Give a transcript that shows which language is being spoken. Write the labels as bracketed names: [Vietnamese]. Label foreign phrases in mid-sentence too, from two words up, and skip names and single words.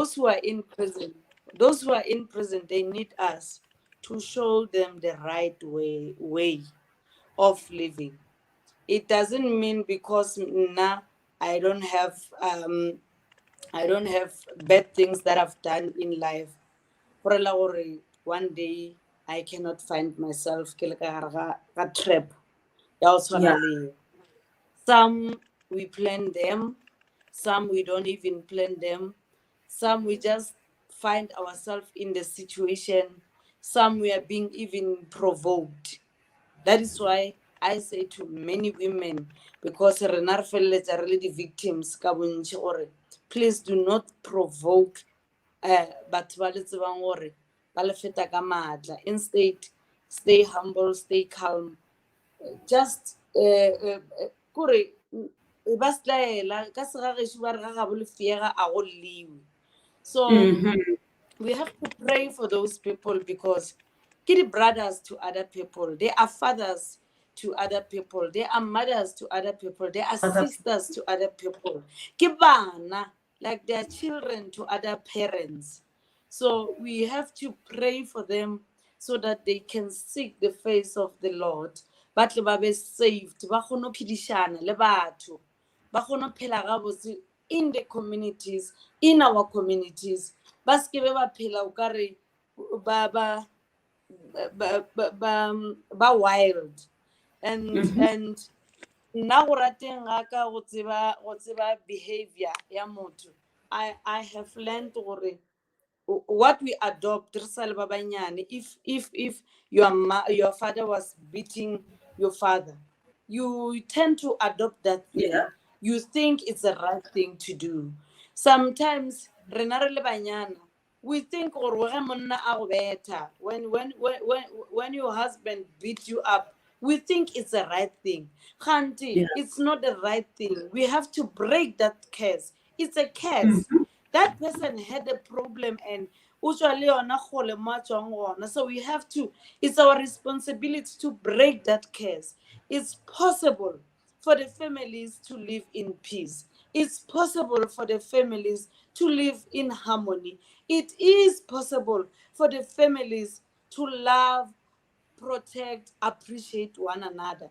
[English] those who are in prison, they need us to show them the right way of living. It doesn't mean because now I don't have I don't have bad things that I've done in life. [Northern Sotho] Gorela gore [English] one day I cannot find myself [Northern Sotho] ke le ka gare ga trap ya go tshwana [English] Yeah. [Northern Sotho] le eo. [English] Some we plan them, some we don't even plan them, some we just find ourselves in the situation, some we are being even provoked. That is why I say to many women, because [Northern Sotho] rena re feleletsa re le di-victims ka bontšhi gore [English] please do not provoke [Northern Sotho] batho ba le tsebang gore ba le feta ka maatla. [English] Instead, stay humble, stay calm, just [Northern Sotho] kore ba setlaela ka segagešo ba re ga gabo lefeega a go lliwe. [English] So Mm-hmm. we have to pray for those people because kid brothers to other people, they are fathers to other people, they are mothers to other people, they are Other sisters to other people. [Northern Sotho] Ke bana, [English] like they are children to other parents. So we have to pray for them so that they can seek the face of the Lord. [Northern Sotho] But ba be saved, ba kgone go phedišana le batho, ba kgone go phela gabotse [English] in the communities, in our communities. [Northern Sotho] Ba se ke be ba phela o kare ba wild. And nna go rateng ga ka go tseba behavior ya motho, [English] I have learned gore what we adopt [Northern Sotho] re sa le ba banyane, [English] if your father was beating your father, you tend to adopt that thing. yeah. You think it's the right thing to do. [Northern Sotho] Sometimes rena re le banyana, [English] we think [Northern Sotho] gore ge monna a go beta, [English] when your husband beat you up, we think it's the right thing. Khanti, Yeah. it's not the right thing. We have to break that curse. It's a curse. Mm-hmm. That person had a problem and usually [Northern Sotho] ona gole mo a tswang gona. [English] So we have to, it's our responsibility to break that curse. It's possible for the families to live in peace. It's possible for the families to live in harmony. It is possible for the families to love, protect, appreciate one another.